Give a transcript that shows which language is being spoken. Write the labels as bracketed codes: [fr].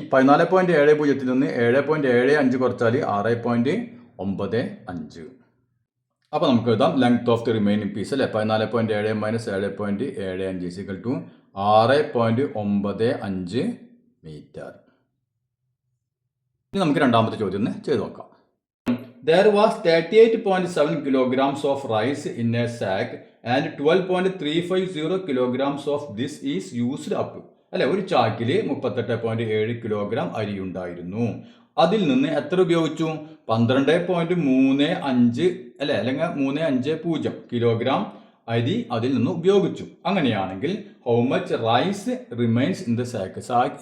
[ml] 14.70-ൽ നിന്ന് 7.75 കുറച്ചാൽ 6.95. അപ്പോൾ നമുക്ക് എഴുതാം [en] length of the remaining piece [ml] അല്ലേ? [en] 14.7 minus 7.75 equal to 6.95 metre. [ml] ഇനി നമുക്ക് രണ്ടാമത്തെ ചോദ്യം ഒന്ന് ചെയ്ത് നോക്കാം. [en] There was 38.7 kilograms of rice in a sack and 12.350 kilograms of this is used up. [ml] അല്ലെ, ഒരു ചാക്കിൽ 38.7 കിലോഗ്രാം അരി ഉണ്ടായിരുന്നു. അതിൽ നിന്ന് എത്ര ഉപയോഗിച്ചു? 12.35 അല്ലെ, അല്ലെങ്കിൽ 350 കിലോഗ്രാം അരി അതിൽ നിന്ന് ഉപയോഗിച്ചു. അങ്ങനെയാണെങ്കിൽ [en] How much rice remains in the sack?